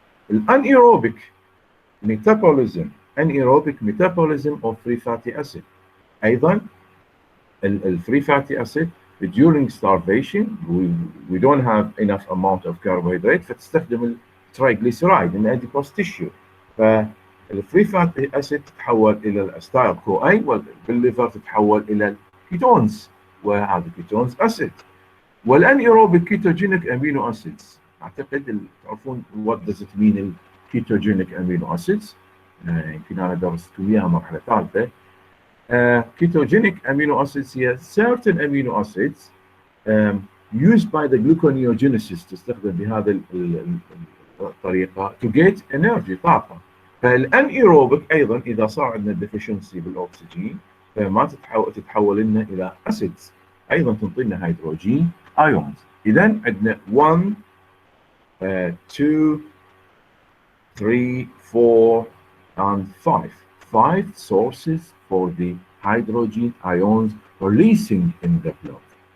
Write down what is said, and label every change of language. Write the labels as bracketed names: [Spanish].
[English] Anaerobic metabolism, anaerobic metabolism of free fatty acid. [Arabic] أيضا [English] free fatty acid during starvation we don't have enough amount of carbohydrate [Arabic] فتستخدم الترايجليسرايد [English] in adipose tissue. [Arabic] فالفري فاتي اسيد تتحول الى الاستايل كو اي وبالليفر تتحول الى الكيتونز وهذا كيتونز اسيد. والانيروبيك كيتوجينيك امينو اسيدز، اعتقد تعرفون [English] what does it mean [Arabic] الكيتوجينيك امينو اسيدز، يمكن انا درست وياها مرحله ثالثه. [English] ketogenic amino acids [Arabic] هي [English] certain amino acids used by the gluconeogenesis، [Arabic] تستخدم بهذا الطريقه [English] to get energy [Arabic] طاقه. فالانيروبيك ايضا اذا صار عندنا deficiency بالاكسجين فما تتحول لنا الى acids، ايضا تنطي لنا هيدروجين ions. اذا عندنا [English] 1 2 3 4 and 5 sources for the hydrogen ions releasing in the blood.